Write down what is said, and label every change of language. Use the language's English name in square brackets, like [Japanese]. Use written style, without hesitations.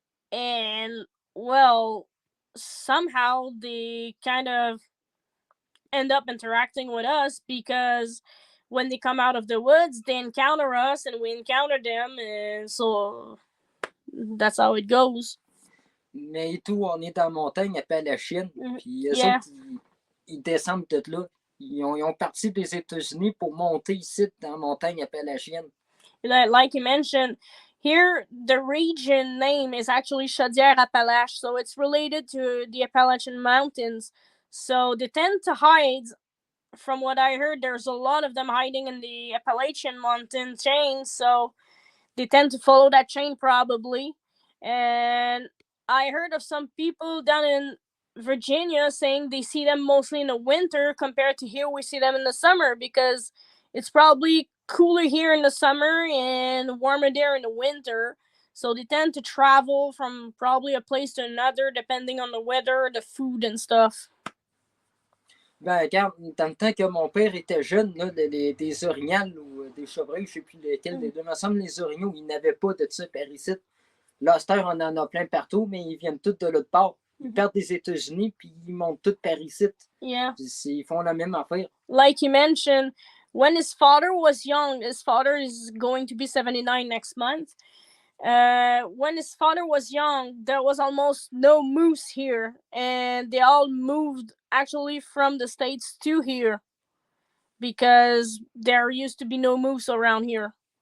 [English] And well, somehow they kind of end up interacting with us because when they come out of the woods, they encounter us and we encounter them, and so that's how it goes. [French] Mais tout, on est dans la montagne appalachienne. Puis eux [English] Yeah. [French] autres, ils descendent de là. Ils ont parti des États-Unis pour monter ici dans la montagne appalachienne. [English] Like you mentioned, here the region name is actually Chaudière-Appalaches, so it's related to the Appalachian Mountains. So they tend to hide. From what I heard, there's a lot of them hiding in the Appalachian mountain chain, so they tend to follow that chain probably. And I heard of some people down in Virginia saying they see them mostly in the winter compared to here we see them in the summer, because it's probably cooler here in the summer and warmer there in the winter. So they tend to travel from probably a place to another depending on the weather, the food and stuff. [French] Ben, regarde, dans le temps que mon père était jeune, là, des orignales ou des chevreuils, je ne sais plus lesquels des deux, me semble les orignaux, ils n'avaient pas de ça par ici. Là, à cette heure, on en a plein partout, mais ils viennent tous de l'autre part. Ils partent des États-Unis, puis ils montent tous par ici. [English] Yeah. [French] Ils font la même affaire. [English] Like you mentioned, when his father was young, his father is going to be 79 next month. When his father was young, there was almost no moose here, and they all moved actually from the States to here because there used to be no moose around here.